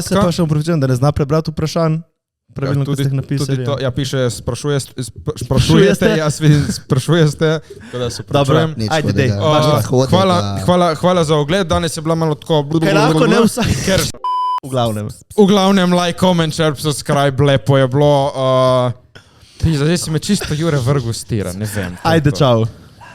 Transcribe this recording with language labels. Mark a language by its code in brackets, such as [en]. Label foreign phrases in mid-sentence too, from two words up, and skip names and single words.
[sl] Jaz se pa še upravičujem, da ne zna prebrati vprašanj. Pravilno, kot ste jih napisali. To, ja, piše, sprašujete, jaz vidim, sprašujete, tako da se pravičujem. Ajde, dej. Hvala za ogled, danes je bila malo tako... Kaj lahko ne vsak... V glavnem, [en] like, comment, share, subscribe, [sl] lepo je bilo. Zdaj si me čisto Jure vrgu stira, ne vem. Ajde, čau.